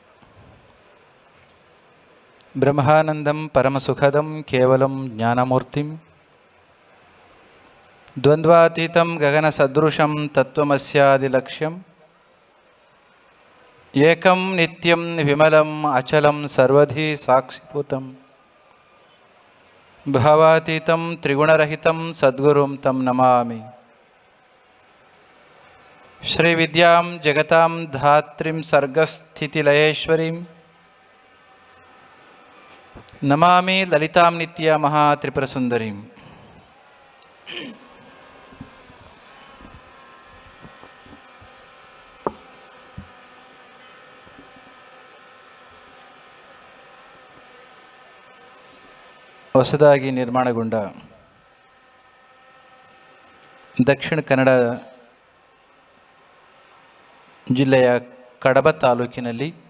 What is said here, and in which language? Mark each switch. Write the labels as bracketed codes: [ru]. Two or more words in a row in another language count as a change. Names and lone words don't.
[sa] ಬ್ರಹ್ಮಾನಂದಂ ಪರಮಸುಖದಂ ಕೇವಲಂ ಜ್ಞಾನಮೂರ್ತಿಂ ದ್ವಂದ್ವಾತೀತಂ ಗಗನಸದೃಶಂ ತತ್ವಮಸ್ಯಾದಿಲಕ್ಷ್ಯಂ ಏಕಂ ನಿತ್ಯಂ ವಿಮಲಂ ಅಚಲಂ ಸರ್ವಧಿ ಸಾಕ್ಷಿಭೂತಂ ಭಾವಾತೀತಂ ತ್ರಿಗುಣರಹಿತಂ ಸದ್ಗುರುಂ ತಂ ನಮಾಮಿ. ಶ್ರೀವಿದ್ಯಾಂ ಜಗತಾಂ ಧಾತ್ರಿಂ ಸರ್ಗಸ್ಥಿತಿಲಯೇಶ್ವರೀಂ ನಮಾಮಿ ಲಲಿತಾಂ ನಿತ್ಯ ಮಹಾತ್ರಿಪುರಸುಂದರೀಂ. [kn] ಹೊಸದಾಗಿ ನಿರ್ಮಾಣಗೊಂಡ ದಕ್ಷಿಣ ಕನ್ನಡ ಜಿಲ್ಲೆಯ ಕಡಬ ತಾಲೂಕಿನಲ್ಲಿ